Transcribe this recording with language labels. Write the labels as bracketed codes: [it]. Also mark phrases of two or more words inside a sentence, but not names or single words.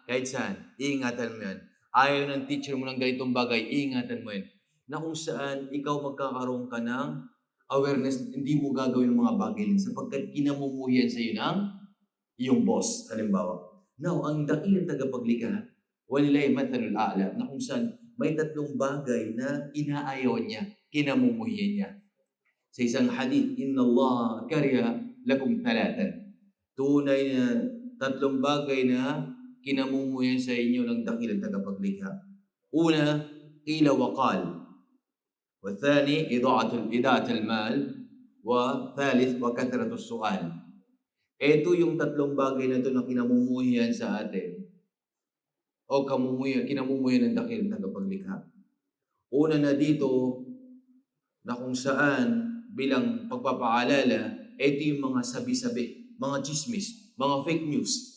[tl] Kahit saan, iingatan mo yan. Ayaw ng teacher mo ng ganitong bagay, iingatan mo yan. Na kung saan ikaw magkakaroon ka ng awareness, hindi mo gagawin ng mga bagay yan sapagkat kinamumuhian sa iyo ng iyong boss, halimbawa. Now, ang dakilang tagapaglikha, [ar] ولله المثل الأعلى, [tl] na kung saan may tatlong bagay na inaayawan niya, kinamumuhian niya. Sa isang hadith, [ar] إن الله كره لكم ثلاثا. [tl] Tunay na tatlong bagay na kinamumuhian sa inyo ng dakilang tagapaglikha. Una, [ar] قيل وقال. والثاني إضاعة المال والثالث وكثرة السؤال. [tl] Ito yung tatlong bagay na ito na kinamumuhian sa atin o kinamumuhian ng dakilang tagapaglikha. Una na dito na kung saan bilang pagpapaalala, ito yung mga sabi-sabi, mga chismis, mga [en] fake news.